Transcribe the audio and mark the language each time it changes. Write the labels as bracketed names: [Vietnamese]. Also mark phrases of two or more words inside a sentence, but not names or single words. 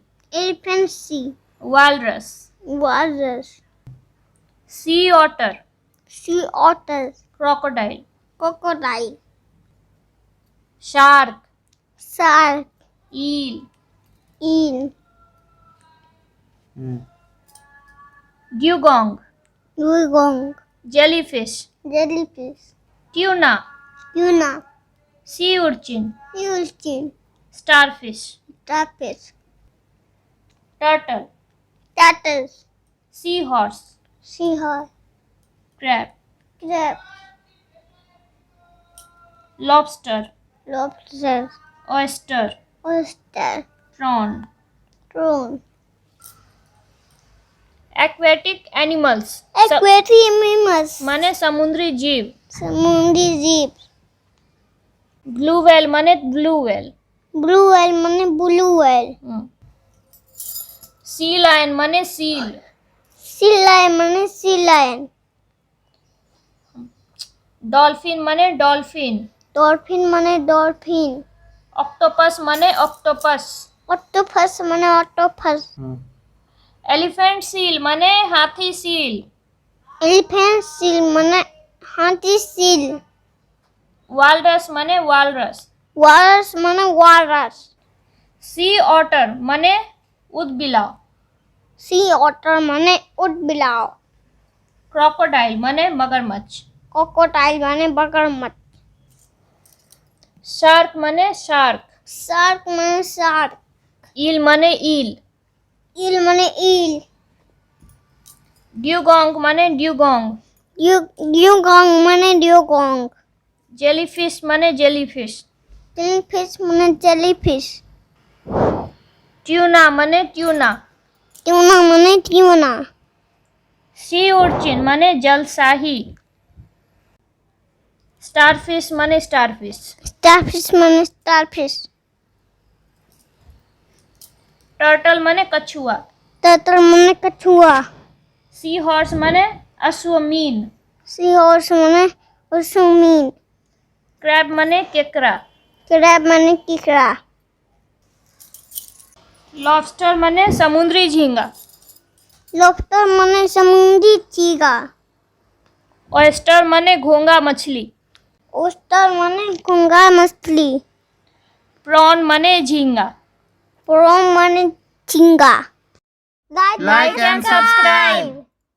[English] Elephant sea. Walrus. Walrus. Sea otter. Sea otter. Crocodile. Crocodile. Shark. Shark. Eel. Eel. Dugong. Dugong. Jellyfish. Jellyfish. Tuna. Tuna. Sea urchin. Sea urchin. Starfish. Starfish. Turtle. Turtle. Seahorse. Seahorse. Crab. Crab. Lobster. Lobster. Oyster. Oyster. Prawn. Prawn. Aquatic animals. Aquatic animals. [Hindi] माने समुद्री जीव. समुद्री जीव. [English] Blue whale माने blue whale. Blue whale माने blue whale. Sea lion माने seal. Sea lion माने sea lion. Dolphin माने dolphin. Dolphin माने dolphin. Octopus माने octopus. Octopus माने octopus. Elephant seal [Hindi] माने हाथी [English] seal. Elephant seal [Hindi] माने हाथी [English] seal. Walrus माने walrus. Walrus माने walrus. Sea otter [Hindi] माने ऊदबिलाव. [English] Sea otter [Hindi] माने ऊदबिलाव. Crocodile माने मगरमच्छ. Crocodile माने मगरमच्छ. [English] Shark माने shark. Shark माने shark. Eel माने eel. Eel माने eel. Dugong माने dugong. Dugong माने dugong. Jellyfish माने jellyfish. Jellyfish माने jellyfish. Tuna माने tuna. Tuna माने tuna. Sea urchin [Hindi] माने जलसाही. [English] Starfish माने starfish. Starfish माने starfish. [Hindi] Turtle माने कछुआ. Turtle माने कछुआ. Seahorse माने अश्वमीन. Seahorse माने अश्वमीन. Crab माने केकड़ा. Crab माने केकड़ा. Lobster माने समुद्री झींगा. Lobster माने समुद्री झींगा. Oyster माने घोंगा मछली. Oyster माने घोंगा मछली. Prawn माने झींगा. Prawn माने झींगा. [English] Like and subscribe.